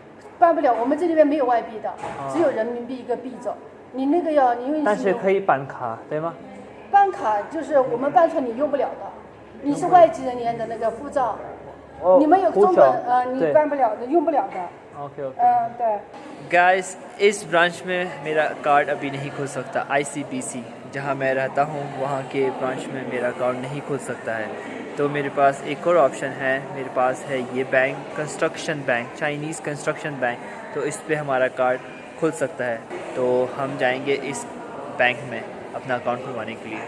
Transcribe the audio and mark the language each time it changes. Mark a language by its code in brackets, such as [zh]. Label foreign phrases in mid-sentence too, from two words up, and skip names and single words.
[zh] 办不了，我们这里边没有外币的，只有人民币一个币种。你那个要因为但是可以办卡，对吗？办卡就是我们办出来你用不了的，你是外籍人员的那个护照，你们有中本你办不了的，用不了的。 ओके 对。 [hi] गाइस, इस ब्रांच में मेरा कार्ड अभी नहीं खुल सकता। ICBC जहाँ मैं रहता हूँ वहाँ के ब्रांच में मेरा अकाउंट नहीं खुल सकता है। तो मेरे पास एक और ऑप्शन है, मेरे पास है ये बैंक, कंस्ट्रक्शन बैंक, चाइनीज़ कंस्ट्रक्शन बैंक। तो इस पे हमारा कार्ड खुल सकता है। तो हम जाएंगे इस बैंक में अपना अकाउंट खुलवाने के लिए।